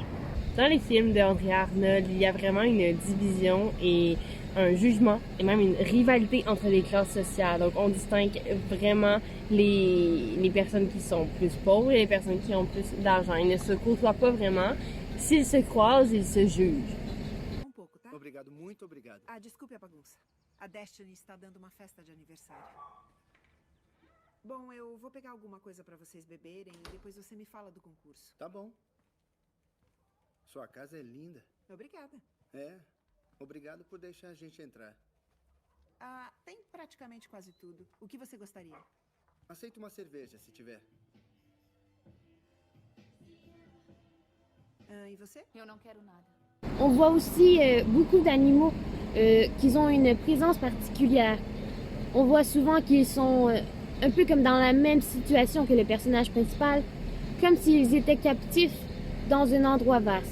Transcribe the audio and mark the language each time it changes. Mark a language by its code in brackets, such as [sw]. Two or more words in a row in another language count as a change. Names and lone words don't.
[fr] Dans les films d'André Arnold, il y a vraiment une division et un jugement et même une rivalité entre les classes sociales. Donc, on distingue vraiment les personnes qui sont plus pauvres et les personnes qui ont plus d'argent. Ils ne se côtoient pas vraiment. S'ils se croisent, ils se jugent. [pt] Um pouco, tá? Obrigado, muito obrigado. Ah, desculpe a bagunça. A Destiny está dando uma festa de aniversário. Bom, eu vou pegar alguma coisa pra vocês beberem e depois você me fala do concurso. Tá bom. Sua casa é linda. Obrigada. É. Obrigado por deixar a gente entrar. Ah, tem praticamente quase tudo. O que você gostaria? Aceito uma cerveja, se tiver. Ah, e você? Eu não quero nada. [fr] On voit aussi beaucoup d'animaux qui ont une présence particulière. On voit souvent qu'ils sont un peu comme dans la même situation que le personnage principal, comme s'ils étaient captifs dans un endroit vaste.